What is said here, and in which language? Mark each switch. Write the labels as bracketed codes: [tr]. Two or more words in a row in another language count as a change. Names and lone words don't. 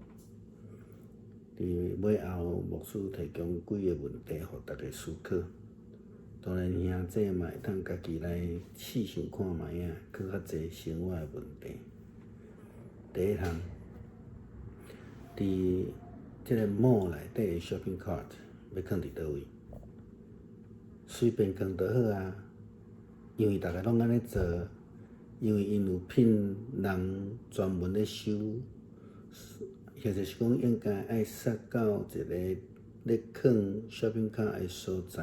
[nan] 伫尾后，牧师提供几个问题，互大家思考。当然，兄弟嘛会通家己来试想看卖啊，搁较济生活的问题。第一项，伫即个 mall 内底的 [en] shopping cart [nan] 要放伫倒位？随便放就好啊，因为大家拢安尼做，因为因有聘人专门咧收，或者是讲应该爱塞到一个咧放 [en] shopping cart [nan] 的所在。